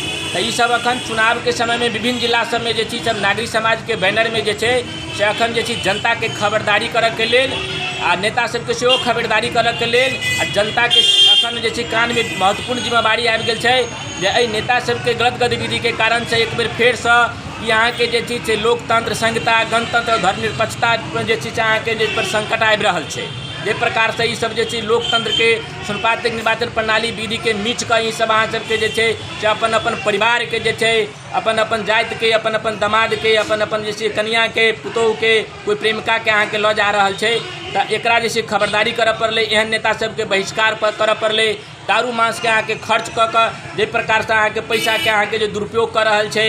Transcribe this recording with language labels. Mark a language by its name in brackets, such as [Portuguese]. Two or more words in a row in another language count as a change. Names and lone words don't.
[Maithili] तो ई सब अखन चुनाव के समय में विभिन्न जिला सब में जे छै सब नागरिक समाज के बैनर में जे छै से अखन जे छै जनता के खबरदारी करऽ के लेल आ नेता सबके सेहो खबरदारी करऽ के लेल आ जनता के अखन जे छै कान में महत्वपूर्ण जिम्मेवारी आबि गेल छै जे एहि नेता सबके गलत गतिविधि के कारण से एक बेर फेर से यहाँ के जे छै से लोकतंत्र, संहिता, गणतंत्र, धर्मनिरपेक्षता जे छै से अहाँ के जे पर संकट आबि रहल छै। जे प्रकार से ई सब जे छै लोकतंत्र के संपादित निर्वाचन प्रणाली विधि के मीच के ई सब अहाँ सबके जे छै से अपन अपन परिवार के जे छै, अपन अपन जाति के, अपन अपन दामाद के, अपन अपन जे छै कन्या के, पुतोह के, कोई प्रेमिका के अहाँ के लऽ जा रहल छै। तो एकरा जे छै खबरदारी करऽ पड़लै, एहन नेता सबके बहिष्कार करऽ पड़लै। दारू मांस के अहाँ के खर्च कऽ कऽ जे प्रकार से अहाँ के पैसा के अहाँ के जे दुरुपयोग कर रहल छै।